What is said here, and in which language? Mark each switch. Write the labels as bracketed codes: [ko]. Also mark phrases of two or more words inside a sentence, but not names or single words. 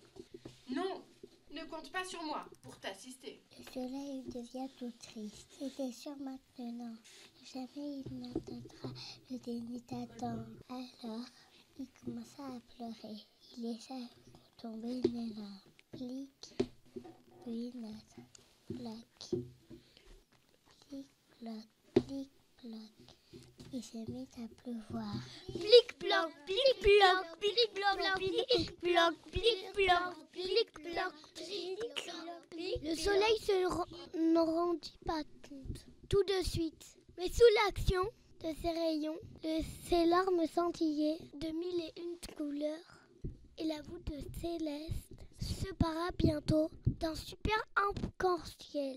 [fr] Non, ne compte pas sur moi pour t'assister. Le soleil devient tout triste. C'était sûr maintenant. Jamais il n'atteindra le zénith attend. Alors, il commença à pleurer. Il laissa tomber une larme. Plic, puis nada. Plac. Plic, ploc, plic, ploc. Il se mit à pleuvoir. Plic-ploc, plic-ploc, plic-ploc, plic-ploc, plic-ploc, plic-ploc, plic-ploc. Le soleil ne rendit pas compte tout de suite. Mais sous l'action de ses rayons, ses larmes scintillaient de mille et une couleurs. Et la voûte céleste se para bientôt d'un super arc-en-ciel.